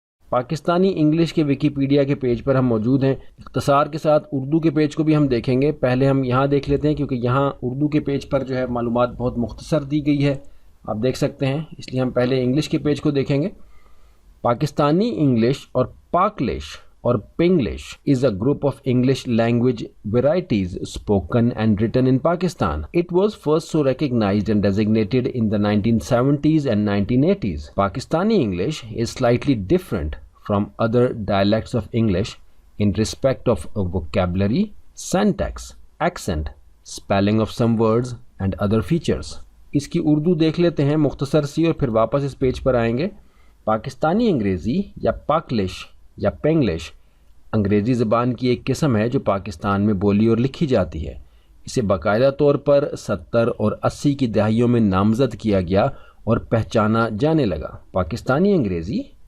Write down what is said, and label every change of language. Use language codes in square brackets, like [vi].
[ur] Pakistani English کے Wikipedia کے page پر ہم موجود ہیں، اختصار کے ساتھ اردو کے پیج کو بھی ہم دیکھیں گے۔ پہلے ہم یہاں دیکھ لیتے ہیں کیونکہ یہاں اردو کے پیج پر جو ہے معلومات بہت مختصر دی گئی ہے، آپ دیکھ سکتے ہیں، اس لیے ہم پہلے انگلش کے پیج کو دیکھیں گے۔ پاکستانی انگلش اور پاکلش اور پنگلش [en] is a group of English language varieties spoken and written in Pakistan. It was first so recognized and designated in the 1970s and 1980s. Pakistani English is slightly different from other dialects of English in respect of vocabulary, syntax, accent, spelling of some words and other features. [ur] اس کی اردو دیکھ لیتے ہیں مختصر سی اور پھر واپس اس page پر آئیں گے۔ پاکستانی انگریزی یا پاکلش یا پنگلش انگریزی زبان کی ایک قسم ہے جو پاکستان میں بولی اور لکھی جاتی ہے۔ اسے باقاعدہ طور پر 70 اور 80 کی دہائیوں میں نامزد کیا گیا اور پہچانا جانے لگا۔ پاکستانی انگریزی